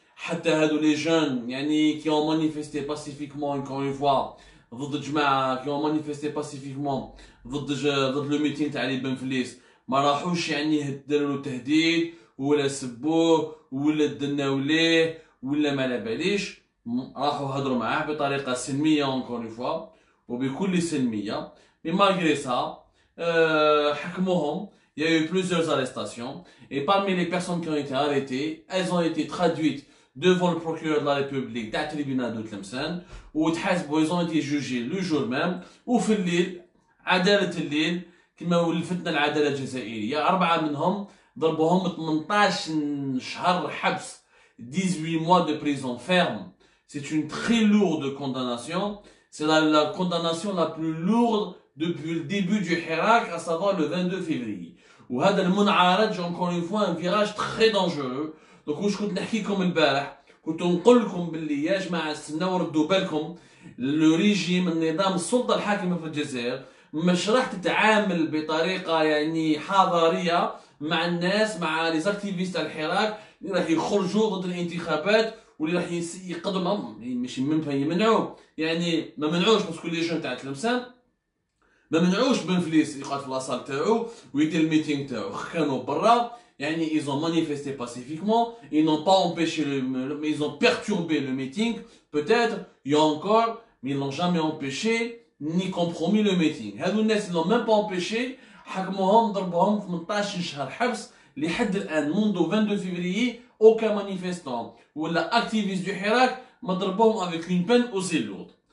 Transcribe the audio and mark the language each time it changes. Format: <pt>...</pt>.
<ar>حتى هادو لي جون يعني كي</ar> <fr>ont manifesté pacifiquement encore une fois</fr> <ar>ضد جماعه كي</ar> <fr>ont manifesté pacifiquement</fr> <ar>ضد لو ميتين تاع علي بنفليس، ما راحوش يعني داروا له تهديد ولا سبوه ولا دناو ليه ولا ما على باليش. راحوا هضروا معاه بطريقه سلميه</ar> <fr>encore une fois</fr> <ar>وبكل سلميه.</ar> <fr>mais malgré ça</fr> <ar>حكموهم.</ar> <fr>Il y a eu plusieurs arrestations et parmi les personnes qui ont été arrêtées, elles ont été traduites devant le procureur de la République</fr> <ar>تاع</ar> <fr>tribunal de Tlemcen</fr> <ar>وتحاسبوا.</ar> <fr>ils ont été jugés le jour même.</fr> <ar>وفي الليل عدالة الليل كما ولفتنا العدالة الجزائرية، 4 منهم ضربوهم 18 شهر حبس،</ar> <fr>18 mois de prison ferme. C'est une très lourde condamnation. C'est la condamnation la plus lourde depuis le début du Hirak, à savoir le 22 février.</fr> <ar>وهذا المنعرج</ar> <fr>encore une fois un virage très dangereux. Donc</fr> <ar>واش كنت نحكي لكم البارح، كنت نقول لكم باللي يا جماعه استناو ردوا بالكم. لو ريجيم النظام السلطه الحاكمه في الجزائر مش راح تتعامل بطريقه يعني حضاريه مع الناس، مع لي زاكتيفيست تاع الحراك اللي راح يخرجوا ضد الانتخابات واللي راح يقدروا ماشي يمنعوا. يعني ما منعوش باسكو لي جون تاع تلمسان ما منعوش بنفليس يقعد في لاصال تاعو ويدير الميتينغ تاعو، كانوا برا. يعني</ar> <fr>ils ont manifesté pacifiquement, ils n'ont pas empêché mais ils ont perturbé le meeting peut-être, il y a encore, mais ils n'ont jamais empêché ni compromis le meeting.</fr> <ar>هادو الناس</ar> <fr>ils n'ont même pas empêché،</fr> <ar>حكموهم ضربوهم 18 شهر حبس لحد الان منذ</ar> <fr>22 février aucun manifestant</fr> <ar>ولا</ar> <fr>activiste du Hirak</fr> <ar>ما ضربوهم</ar> <fr>avec une peine aussi lourde.</fr>